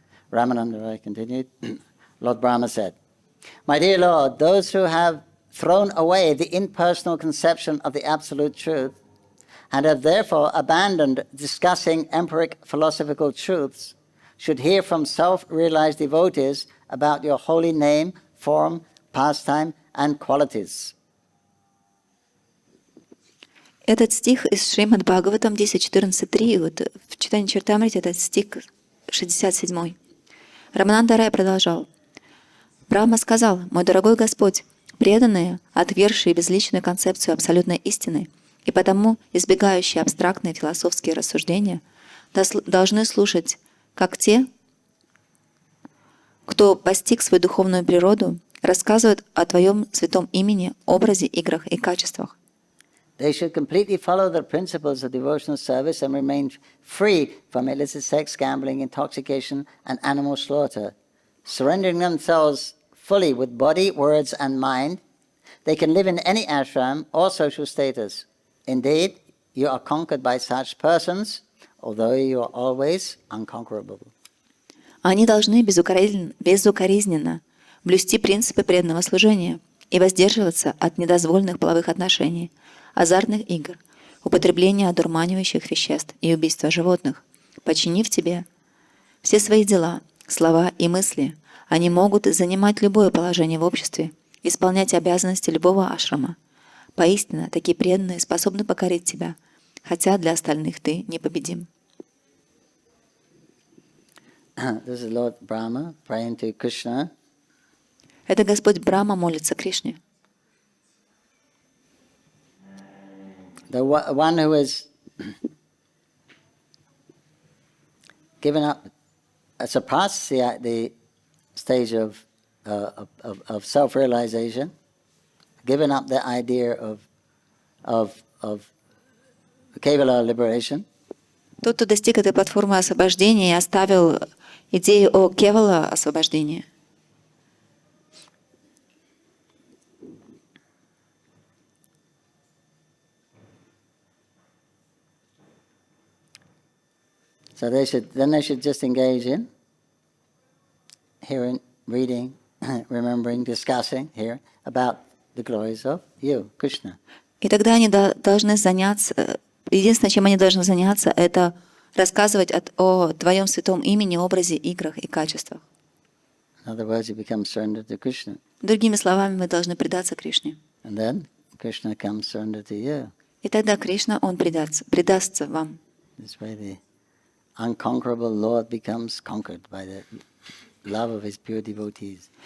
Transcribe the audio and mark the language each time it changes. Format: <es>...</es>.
<en>Ramananda Rai continued. Lord Brahma said, "My dear Lord, those who have thrown away the impersonal conception of the absolute truth and have therefore abandoned discussing empiric philosophical truths should hear from self-realized devotees about your holy name, form, pastime, and qualities."</en> <ru>Этот стих из Шримад Бхагаватам 10.14.3, вот в Читанья-чаритамрите этот стих 67. Рамананда Рай продолжал. Брахма сказал: «Мой дорогой Господь, преданные, отвергшие безличную концепцию абсолютной истины и потому избегающие абстрактные философские рассуждения, должны слушать, как те, кто постиг свою духовную природу, рассказывают о Твоем святом имени, образе, играх и качествах.</ru> <en>They should completely follow the principles of devotional service and remain free from illicit sex, gambling, intoxication, and animal slaughter. Surrendering themselves fully with body, words, and mind, they can live in any ashram or social status. Indeed, you are conquered by such persons, although you are always unconquerable.</en> <ru>Они должны безукоризненно блюсти принципы преданного служения и воздерживаться от недозволенных половых отношений, азартных игр, употребления одурманивающих веществ и убийства животных. Подчинив тебе все свои дела, слова и мысли, они могут занимать любое положение в обществе, исполнять обязанности любого ашрама. Поистине, такие преданные способны покорить тебя, хотя для остальных ты непобедим.</ru> <en>This is Lord Brahma praying to Krishna.</en> <ru>Это Господь Брахма молится Кришне.</ru> <en>The one who has given up, surpassed the stage of self-realization, given up the idea of Kevala liberation.</en> <ru>Тот, кто достиг этой платформы освобождения и оставил идею о кевала освобождении.</ru> <en>So they should just engage in hearing, reading, remembering, discussing here about the glories of you, Krishna.</en> <ru>И тогда они должны заняться, единственное, чем они должны заняться, это рассказывать о Твоем святом имени, образе, играх и качествах.</ru> <en>In other words, you become surrendered to Krishna.</en> <ru>Другими словами, мы должны предаться Кришне.</ru> <en>And then Krishna comes surrender to you.</en> <ru>И тогда Кришна, Он предастся вам.</ru> <en>This way the unconquerable Lord becomes conquered by the love of his pure devotees.</en>